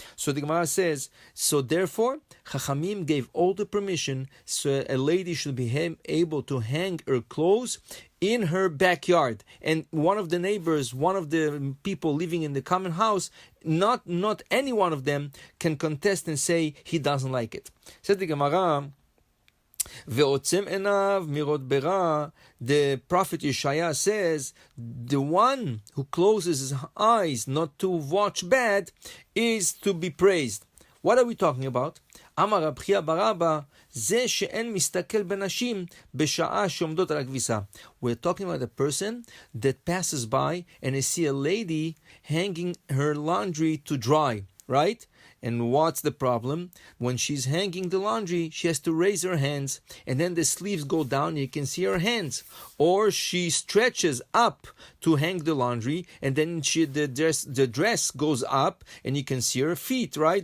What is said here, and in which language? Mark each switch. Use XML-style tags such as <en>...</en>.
<en>So the Gemara says, so therefore, Chachamim gave all the permission so a lady should be able to hang her clothes in her backyard, and one of the neighbors, one of the people living in the common house, not any one of them can contest and say he doesn't like it. Says the Gemara,</en> <he>ועוצם עיניו מראות ברע,</he> <en>the prophet Yeshaya says, the one who closes his eyes not to watch bad is to be praised. What are we talking about?</en> <he>אמר רב חייא בר אבא, זה שאין מסתכל בנשים בשעה שעומדות על הכביסה.</he> <en>We're talking about a person that passes by and they see a lady hanging her laundry to dry, right? And what's the problem? When she's hanging the laundry, she has to raise her hands, and then the sleeves go down and you can see her hands. Or she stretches up to hang the laundry, and then the dress goes up and you can see her feet, right?</en>